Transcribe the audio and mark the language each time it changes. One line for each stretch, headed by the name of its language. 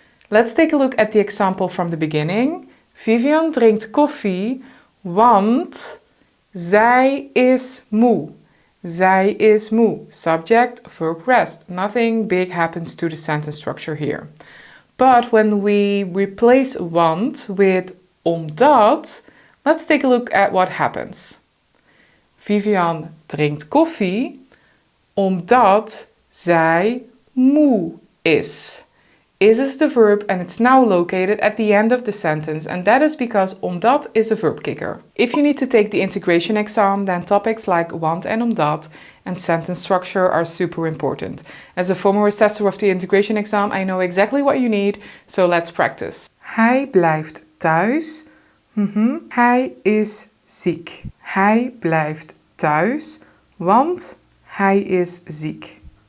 English: Let's take a look at the example from the beginning.
Dutch: Vivian drinkt koffie, want zij is moe. Zij is moe.
English: Subject, verb, rest. Nothing big happens to the sentence structure here. But when we replace want with omdat, let's take a look at what happens.
Dutch: Vivian drinkt koffie omdat zij moe is.
English: Is the verb and it's now located at the end of the sentence, and that is because omdat is a verb kicker. If you need to take the integration exam, then topics like want and omdat and sentence structure are super important. As a former assessor of the integration exam, I know exactly what you need, so let's practice.
Dutch: Hij blijft thuis. Hij is ziek. Hij blijft thuis, want hij is ziek.